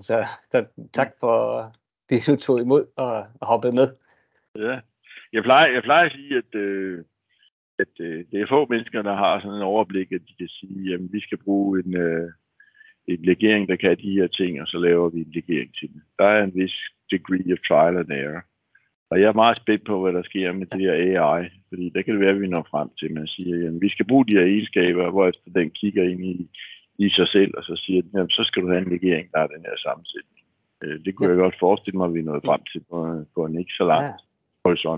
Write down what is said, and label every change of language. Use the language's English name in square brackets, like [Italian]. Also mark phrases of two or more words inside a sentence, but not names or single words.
[Danish] Så tak for, at du tog imod og hoppede med. Ja. Jeg plejer at sige, at det er få mennesker, der har sådan en overblik, at de kan sige, at vi skal bruge en legering, der kan de her ting, og så laver vi en legering til det. Der er en vis [English] degree of trial and error. [Danish] Og jeg er meget spændt på, hvad der sker med det her AI, fordi der kan det være, at vi når frem til, at man siger, at vi skal bruge de her egenskaber, hvorefter den kigger ind i sig selv, og så siger den, jamen, så skal du have en legering, der er den her sammensætning. Det kunne jeg godt forestille mig, at vi nåede frem til på en ikke så lang horisont.